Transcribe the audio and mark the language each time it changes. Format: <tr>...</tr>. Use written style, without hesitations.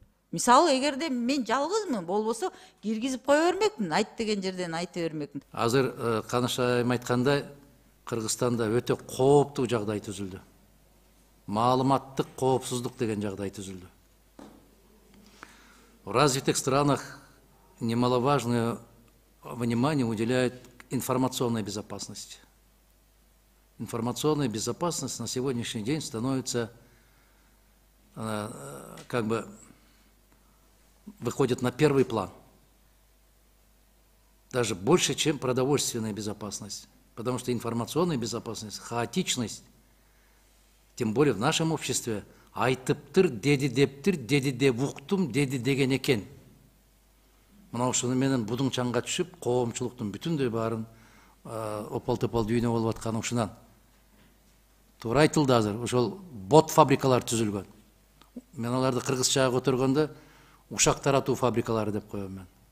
<ky>Мисалы, эгерде мен жалгызмын, болбосо киргизип кое бермекмин, айт деген жерден айта бермекмин. Азыр Каныш айым айткандай, Кыргызстанда өтө кооптуу жагдай түзүлдү. Маалыматтык коопсуздук деген жагдай түзүлдү.</ky> <ru>В развитых странах немаловажное внимание уделяют информационной безопасности. Информационная безопасность на сегодняшний день становится как бы выходит на первый план. Даже больше, чем продовольственная безопасность. Потому что информационная безопасность, хаотичность, тем более в нашем обществе,</ru> <ky>айтыптыр, деди дептир, деди деп уктум, деди деген экен. Мына ошону менен будуң чаңга түшүп, коомчулуктун бүтүндөй баарын опол-топол дүйнө болуп атканы ушунан. Туура айтылды азыр, ошол бот фабрикалар түзүлгөн. Мен аларды кыргызчага көтөргөндө ушак таратуу фабрикалары деп коем мен.</ky>